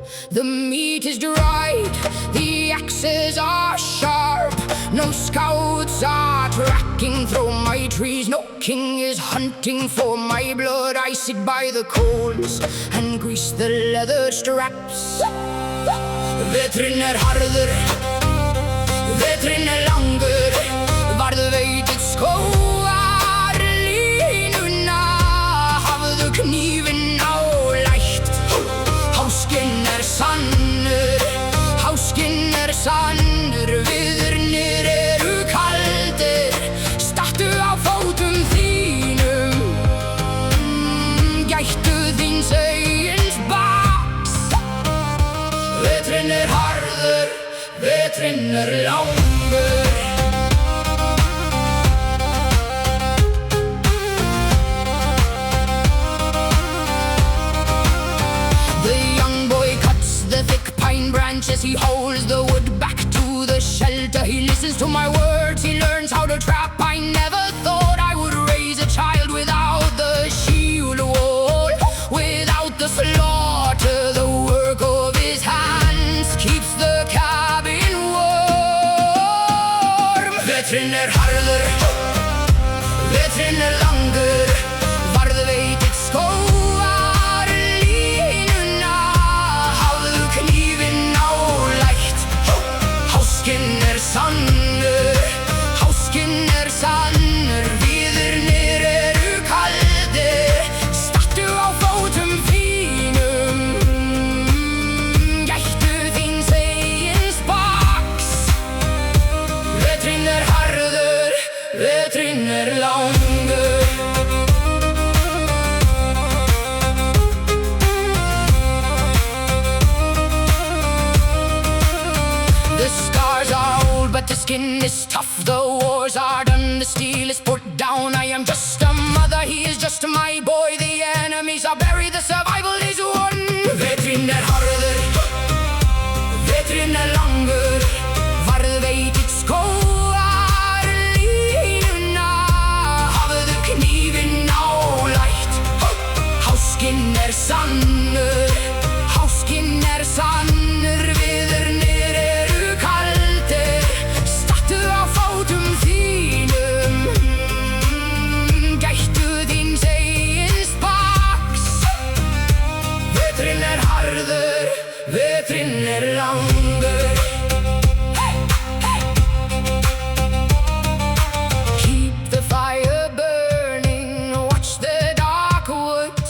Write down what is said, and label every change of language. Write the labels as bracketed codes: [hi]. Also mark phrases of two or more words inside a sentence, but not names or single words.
[en] The meat is dried, the axes are sharp. No scouts are tracking through my trees. No king is hunting for my blood. I sit by the coals and grease the leather straps. [is] Veturinn harður, veturinn langur. Varðveitir skógar línuna. Hafðu knífinn nálægt. Háskinn sannur, háskinn sannur. Viðurnir eru kaldir. Stattu á fótum þínum. Gættu þíns eigins baks. Veturinn harður, veturinn langur. [en] Branches, he holds the wood back to the shelter. He listens to my words, he learns how to trap. I never thought I would raise a child without the shield wall, without the slaughter. The work of his hands keeps the cabin warm. [is] Veturinn harður, veturinn langur. Varðveitir skógar línuna. Hafðu knífinn nálægt. Háskinn sannur, háskinn sannur. Viðurnir eru kaldir. Stattu á fótum þínum. Gættu þíns eigins baks. Veturinn harður, veturinn langur. [en] The scars are old, but the skin is tough. The wars are done, the steel is put down. I am just a mother, he is just my boy. The enemies are buried, the survival is won. [is] Veturinn harður, veturinn langur. Varðveitir skógar línuna. Hafðu knífinn nálægt. Háskinn sannur, háskinn sannur. Viðurnir eru kaldir. Stattu á fótum þínum. Gættu þíns eigins baks. Veturinn harður, veturinn langur. [en] Keep the fire burning, watch the dark woods.